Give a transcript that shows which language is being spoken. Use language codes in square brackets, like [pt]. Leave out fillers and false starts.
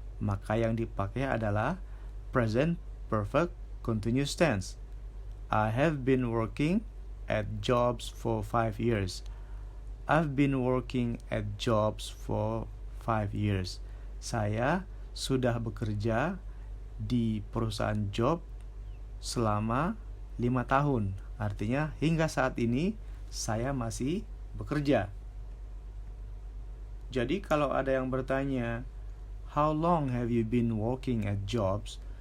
[id] Maka yang dipakai adalah present perfect continuous tense. [en] I have been working at jobs for 5 years. I've been working at jobs for 5 years. [id] Saya sudah bekerja di perusahaan job selama 5 tahun. Artinya hingga saat ini saya masih bekerja. Jadi kalau ada yang bertanya, [en] how long have you been working at jobs?